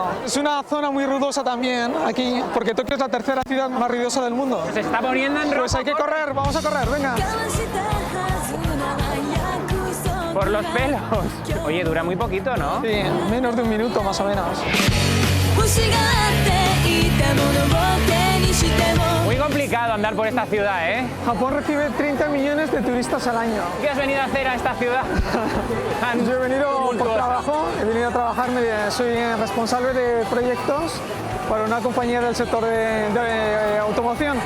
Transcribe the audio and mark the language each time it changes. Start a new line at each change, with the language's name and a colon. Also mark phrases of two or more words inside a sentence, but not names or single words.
Spanish: Es una zona muy ruidosa también aquí, porque Tokio es la 3ª ciudad más ruidosa del mundo. Se está poniendo en rojo. Pues hay que correr, vamos a correr, venga. Por los pelos. Oye, dura muy poquito, ¿no? Sí, menos de 1 minuto más o menos.
Japanese: 欲しがっていたものを手にも
Spanish: Muy complicado andar por esta ciudad, ¿eh? Japón recibe 30 millones de turistas al año. ¿Qué has venido a hacer a esta ciudad? Yo he venido por trabajo, he venido a trabajar, soy responsable de proyectos para una compañía del sector de automoción.